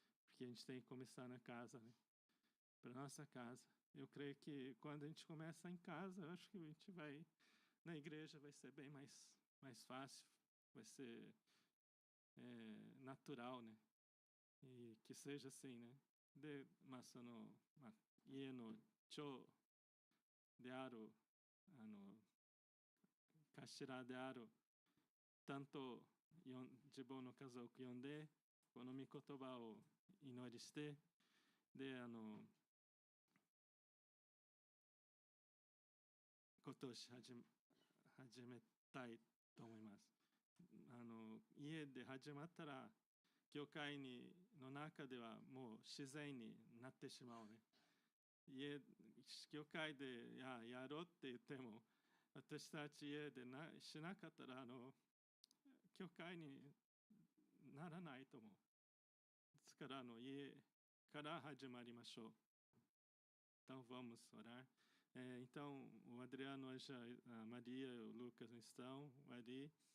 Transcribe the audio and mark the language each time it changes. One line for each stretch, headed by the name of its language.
Portuguese: Porque a gente tem que começar na casa, né? Para nossa casa. Eu creio que quando a gente começa em casa, eu acho que a gente vai na igreja vai ser bem mais fácil, vai ser natural, né? E que seja assim, né?
Japanese: De masano ie no cho de aru, 頭であるtanto自分の家族呼んでこの御言葉を祈りしてでことを始めたいと思います。家で始まったら教会の中ではもう自然になってしまうね。教会でやろうって言っても私たち家でしなかったら教会にならないと思う。ですから家から始まりましょう。
Portuguese: Então vamos orar. Então o Adriano, a Maria, o Lucas estão ali.